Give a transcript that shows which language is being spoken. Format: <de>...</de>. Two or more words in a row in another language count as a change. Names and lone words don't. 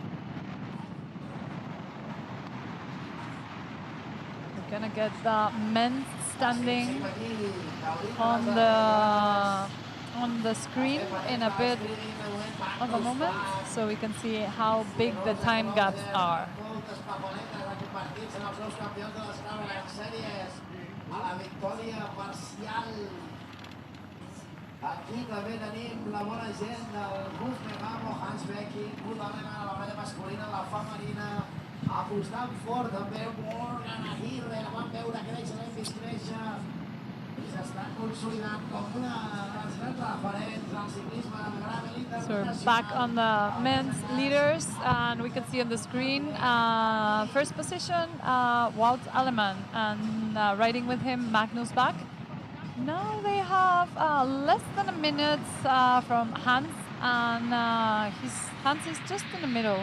<en>We're gonna get the men standing on the screen in a bit of a moment, so we can see how big the time gaps are.</en> <ca>Aquí també tenim la bona gent del Bus Megamo, Hans Becky, Budalena, la baralla masculina, la femenina, apostant fort també Morgan Aguirre, la vam veure créixer, l'hem vist créixer i s'està consolidant com una dels grans referents del ciclisme de gravel internacional.</ca> <en>So we're back on the men's leaders, and we can see on the screen first position Wout Alleman, and riding with him Magnus Bach. Now they have less than a minute from Hans, and Hans is just in the middle.</en>